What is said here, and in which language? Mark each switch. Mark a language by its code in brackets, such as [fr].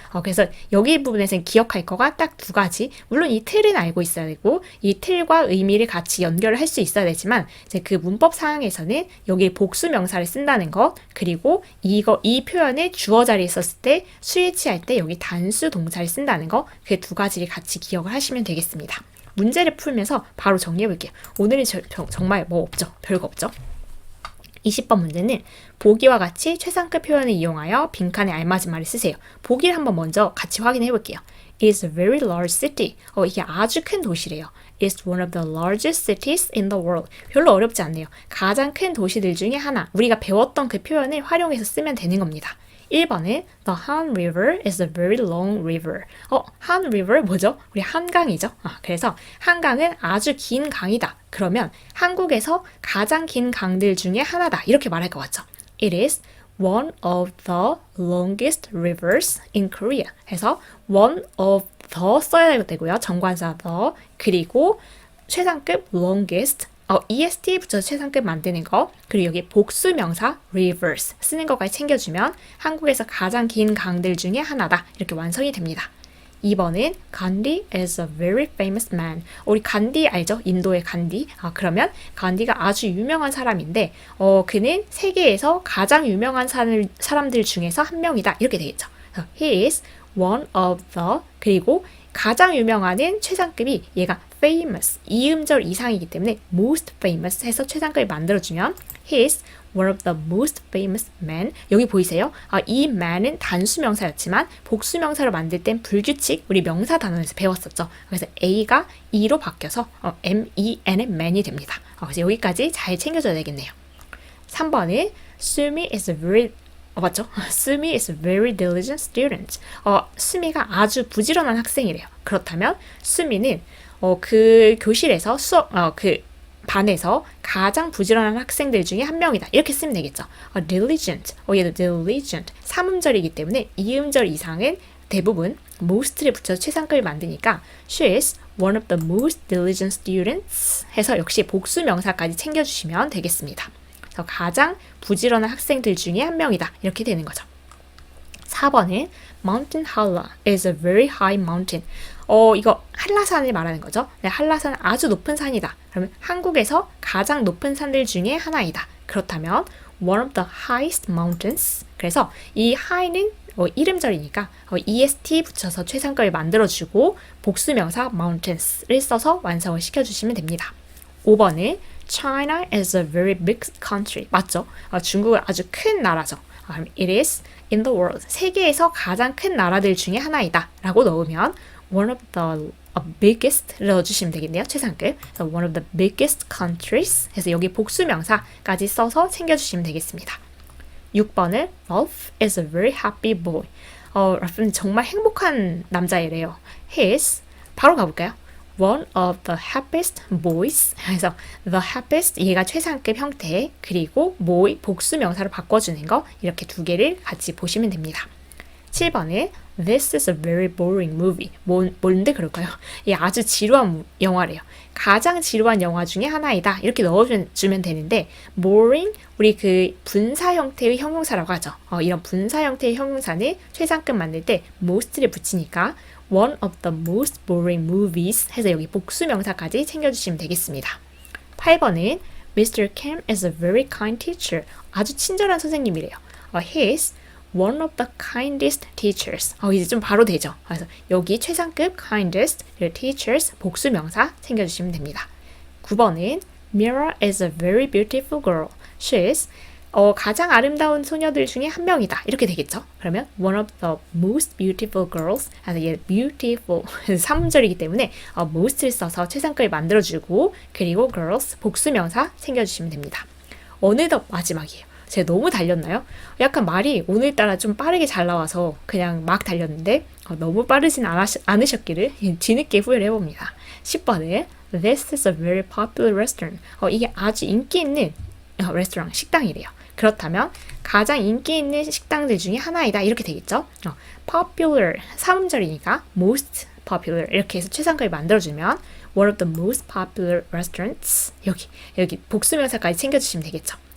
[ko] 그래서 여기 부분에서는 기억할 거가 딱 두 가지. 물론 이 틀은 알고 있어야 되고 이 틀과 의미를 같이 연결을 할 수 있어야 되지만 이제 그 문법 상황에서는 여기 복수 명사를 쓴다는 것, 그리고 이 표현을 주어 자리에 썼을 때 수일치 할 때 여기 단수 동사를 쓴다는 거, 그 두 가지를 같이 기억을 하시면 되겠습니다. 문제를 풀면서 바로 정리해 볼게요. 오늘은 정말 뭐 없죠? 별거 없죠? 20번 문제는 보기와 같이 최상급 표현을 이용하여 빈칸에 알맞은 말을 쓰세요. 보기를 한번 먼저 같이 확인해 볼게요. [en] It is a very large city. [ko] 이게 아주 큰 도시래요. [en] It's one of the largest cities in the world. [ko] 별로 어렵지 않네요. 가장 큰 도시들 중에 하나. 우리가 배웠던 그 표현을 활용해서 쓰면 되는 겁니다. [en] 1번은 The Han River is a very long river. Han River [ko] 뭐죠? 우리 한강이죠. 그래서 한강은 아주 긴 강이다. 그러면 한국에서 가장 긴 강들 중에 하나다. 이렇게 말할 것 같죠? [en] It is one of the longest rivers in Korea. [ko] 해서 [en] one of the [ko] 써야 되고요. 정관사 the. 그리고 최상급 longest. EST 붙여서 최상급 만드는 거, 그리고 여기 복수명사 rivers 쓰는 것까지 챙겨주면 한국에서 가장 긴 강들 중에 하나다, 이렇게 완성이 됩니다. [en] 2번은 Gandhi is a very famous man. [ko] 우리 간디 알죠? 인도의 간디. 그러면 간디가 아주 유명한 사람인데 그는 세계에서 가장 유명한 사람들 중에서 한 명이다, 이렇게 되겠죠. [en] He is one of the, [ko] 그리고 가장 유명한은 최상급이 얘가 famous, 이음절 이상이기 때문에 most famous 해서 최상급을 만들어주면 [en] he is one of the most famous men. [ko] 여기 보이세요? 이 man은 단수명사였지만 복수명사로 만들 땐 불규칙, 우리 명사 단원에서 배웠었죠. 그래서 A가 E로 바뀌어서 M-E-N의 man이 됩니다. 그래서 여기까지 잘 챙겨줘야 되겠네요. 3번은 [en] Sumi is very [ko] 맞죠? [en] 수미 is a very diligent student. [ko] 수미가 아주 부지런한 학생이래요. 그렇다면 수미는 그 교실에서 그 반에서 가장 부지런한 학생들 중에 한 명이다. 이렇게 쓰면 되겠죠. diligent. 얘도 diligent. 3음절이기 때문에 2음절 이상은 대부분 most를 붙여서 최상급을 만드니까 [en] she is one of the most diligent students [ko] 해서 역시 복수 명사까지 챙겨주시면 되겠습니다. 그래서 가장 부지런한 학생들 중에 한 명이다. 이렇게 되는 거죠. [en] 4번은 Mountain Halla is a very high mountain. [ko] 이거 한라산을 말하는 거죠. 네, 한라산은 아주 높은 산이다. 그러면 한국에서 가장 높은 산들 중에 하나이다. 그렇다면 [en] one of the highest mountains. [ko] 그래서 이 high는 이름절이니까 est 붙여서 최상급을 만들어주고 복수명사 mountains를 써서 완성을 시켜주시면 됩니다. [en] 5번은 China is a very big country. [ko] 맞죠? 중국은 아주 큰 나라죠. [en] It is in the world. [ko] 세계에서 가장 큰 나라들 중에 하나이다. 라고 넣으면 [en] one of the biggest [ko] 넣어주시면 되겠네요. 최상급. 그래서 [en] one of the biggest countries [ko] 해서 여기 복수명사까지 써서 챙겨주시면 되겠습니다. [en] 6번은 Ralph is a very happy boy. [ko] 랄프는 정말 행복한 남자이래요. [en] He is [ko] 바로 가볼까요? [en] One of the happiest boys. [ko] 그래서 the happiest 얘가 최상급 형태 그리고 boy 복수 명사로 바꿔주는 거 이렇게 두 개를 같이 보시면 됩니다. [en] 7번은 This is a very boring movie. [ko] 뭔데 그럴까요? 이 아주 지루한 영화래요. 가장 지루한 영화 중에 하나이다. 이렇게 넣어주면 되는데 boring 우리 그 분사 형태의 형용사라고 하죠. 이런 분사 형태의 형용사는 최상급 만들 때 most를 붙이니까 [en] one of the most boring movies [ko] 해서 여기 복수 명사까지 챙겨주시면 되겠습니다. [en] 8번은 Mr. Kim is a very kind teacher. [ko] 아주 친절한 선생님이래요. [en] He is one of the kindest teachers. [ko] 이제 좀 바로 되죠. 그래서 여기 최상급 kindest teachers 복수 명사 챙겨주시면 됩니다. [en] 9번은 Mira is a very beautiful girl. She is [ko] 가장 아름다운 소녀들 중에 한 명이다. 이렇게 되겠죠. [en] 그러면 one of the most beautiful girls. [ko] 그래서 얘 beautiful 3음절이기 때문에 most를 써서 최상급을 만들어주고 그리고 girls 복수 명사 챙겨주시면 됩니다. 어느덧 마지막이에요. 제가 너무 달렸나요? 약간 말이 오늘따라 좀 빠르게 잘 나와서 그냥 막 달렸는데 너무 빠르진 않으셨기를 뒤늦게 후회를 해봅니다. [en] 10번에 This is a very popular restaurant. [ko] 이게 아주 인기 있는 레스토랑, 식당이래요. 그렇다면 가장 인기 있는 식당들 중에 하나이다. 이렇게 되겠죠. popular, 3음절이니까 most popular 이렇게 해서 최상급을 만들어주면 [en] one of the most popular restaurants [ko] 여기 복수명사까지 챙겨주시면 되겠죠.